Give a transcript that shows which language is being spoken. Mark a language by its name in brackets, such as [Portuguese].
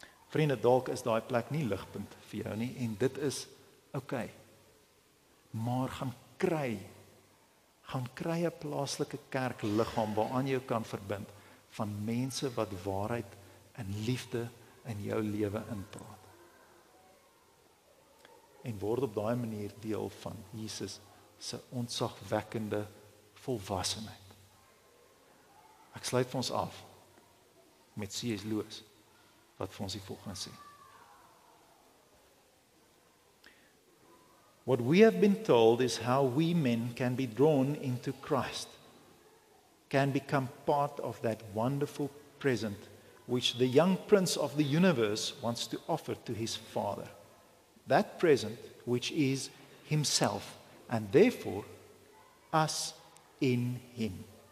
[Afrikaans] Vriende, dalk is daai plek nie ligpunt vir jou nie en dit is oukei. Maar gaan kry 'n plaaslike kerkliggaam waaraan jy kan verbind van mense wat waarheid en liefde in jou lewe inpraat. En word op daai manier deel van Jesus se ontzagwekkende volwassenheid. Ek sluit vir ons af met C.S. Lewis wat vir ons die volgende sê. [English] What we have been told is how we men can be drawn into Christ, can become part of that wonderful present which the young prince of the universe wants to offer to his father. That present which is himself, and therefore us in him.